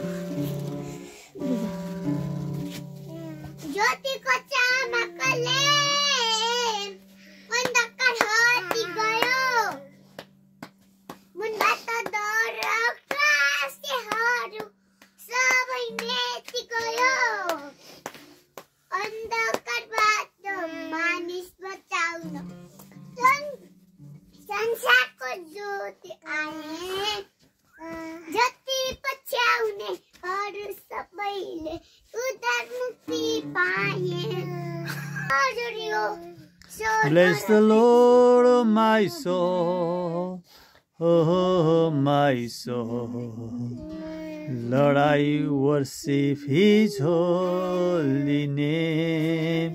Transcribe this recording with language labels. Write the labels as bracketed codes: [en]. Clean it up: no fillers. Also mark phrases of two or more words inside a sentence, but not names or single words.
[ne] ज्योति को चमकले अन्धकार हटी गयो मनबाट डर त्रासहरू सबै मेटी गयो andhakarबाट मानिस बचाउन संसारको ज्योति आए जति पछ्याउनेहरू सबैले उद्धार मुक्ति पाए। [en] Bless the Lord, oh my soul, oh my soul. Lord, I worship His holy name.